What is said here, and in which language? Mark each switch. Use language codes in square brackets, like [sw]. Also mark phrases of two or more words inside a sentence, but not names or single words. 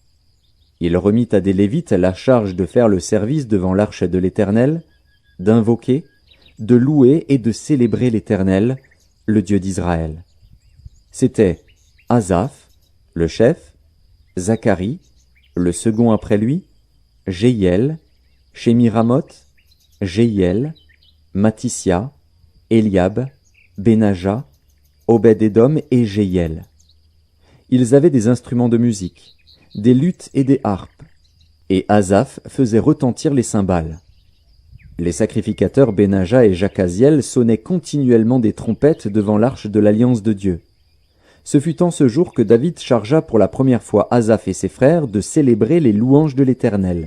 [fr] Il remit à des Lévites la charge de faire le service devant l'arche de l'Éternel, d'invoquer, de louer et de célébrer l'Éternel, le Dieu d'Israël. C'étaient Asaph, le chef, Zacharie, le second après lui, Jéhiel, Shemiramoth, Jéhiel, Matissia, Eliab, Benaja, Obed-Édom et Jéhiel. Ils avaient des instruments de musique, des luths et des harpes, et Asaph faisait retentir les cymbales. Les sacrificateurs Benaja et Jacaziel sonnaient continuellement des trompettes devant l'arche de l'alliance de Dieu. Ce fut en ce jour que David chargea pour la première fois Asaph et ses frères de célébrer les louanges de l'Éternel.